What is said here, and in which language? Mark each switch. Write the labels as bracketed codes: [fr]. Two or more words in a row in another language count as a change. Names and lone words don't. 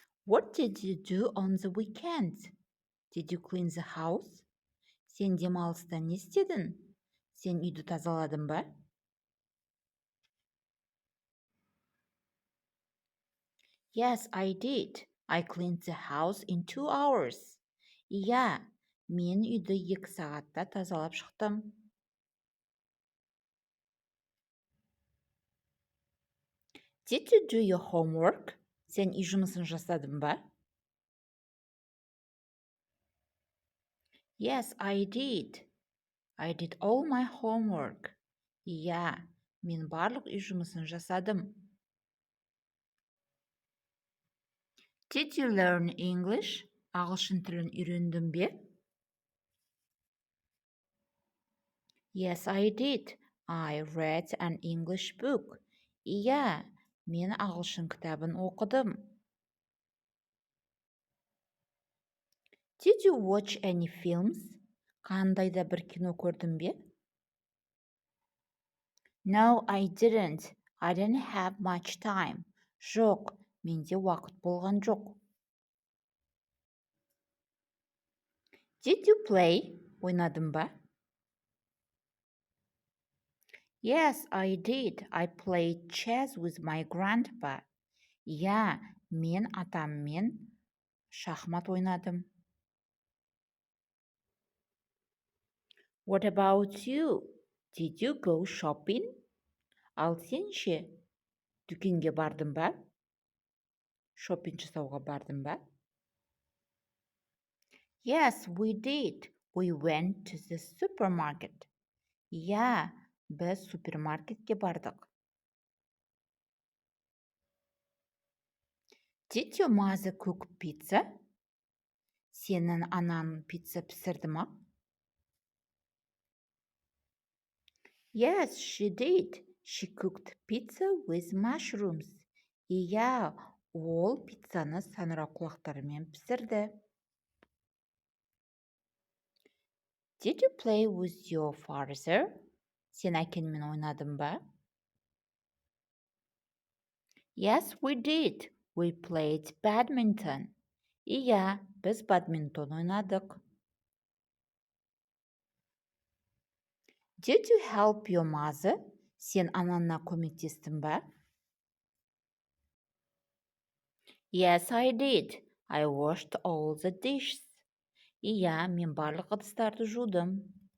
[en] What did you do on the weekend? Did you clean the house? [kk] Сен демалыста не істедің? Сен үйді тазаладың ба? [en] Yes, I did. I cleaned the house in 2 hours. [kk] Иә, мен үйді 2 сағатта тазалап шықтым. [en] Did you do your homework? [kk] Сен үй жұмысын жасадың ба? [en] Yes, I did. I did all my homework. [kk] Иә, мен барлық үй жұмысын жасадым. [en] Did you learn English? [kk] Ағылшын тілін үйрендің бе? [en] Yes, I did. I read an English book. [kk] Иә, мен ағылшын кітабын оқыдым. [en] Did you watch any films? [kk] Қандай да бір кино көрдің бе? [en] No, I didn't. I didn't have much time. [kk] Жоқ, менде уақыт болған жоқ. [en] Did you play? [kk] Ойнадың ба? [en] Yes, I did. I played chess with my grandpa. [kk] Иә, мен атаммен шахмат ойнадым. [en] What about you? Did you go shopping? [kk] Ал сен ше, дүкенге бардың ба? Шоппинг жасауға бардың ба? [en] Yes, we did. We went to the supermarket. [kk] Иә, біз супермаркетке бардық. [en] Did your mother cook pizza? [kk] Сенің анаң пицца пісірді ма? [en] Yes, she did. She cooked pizza with mushrooms. [kk] Иә, ол пиццаны саңырау құлақтарымен пісірді. [en] Did you play with your father? [kk] Сен әкеңмен ойнадың ба? [en] Yes, we did. We played badminton. [kk] Иә, біз бадминтон ойнадық. [en] Did you help your mother? [kk] Сен анаңа көмектестің ба? [en] Yes, I did. I washed all the dishes. [kk] Иә, мен барлық ыдыстарды жудым.